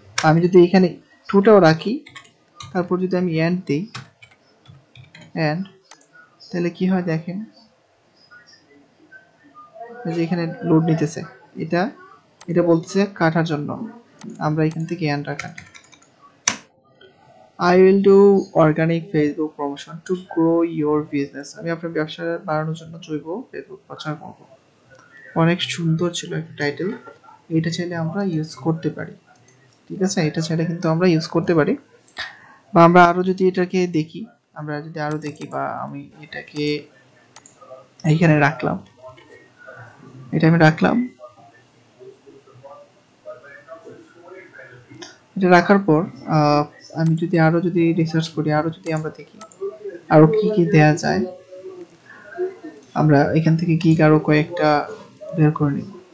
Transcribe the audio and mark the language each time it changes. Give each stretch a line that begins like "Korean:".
Bangla: আমি যদি এখানে টুটাও রাখি, তারপর যদি আমি অ্যান্ড দিই, তাহলে কি হয় দেখেন, যে এখানে লোড নিতেছে, এটা বলতেছে কাটার জন্য, আমরা এখান থেকে অ্যান্ড রাখা।
English: I will do organic Facebook promotion to grow your business.
Bangla: আমি আপনার ব্যবসা বাড়ানোর জন্য জৈব ফেসবুক প্রচার করব। অনেক সুন্দর ছিল একটা টাইটেল, এটা চাইলে আমরা ইউজ করতে পারি। ঠিক আছে, এটা চাইলে কিন্তু আমরা ইউজ করতে পারি। বা আমরা আরো যদি এটাকে দেখি, বা আমি এটাকে এইখানে রাখলাম, এটা রাখার পর আমি যদি আরো রিসার্চ করি, আরো যদি আমরা দেখি আরো কি দেয়া যায়, আমরা এখান থেকে আরো কয়েকটা বের করে নিব।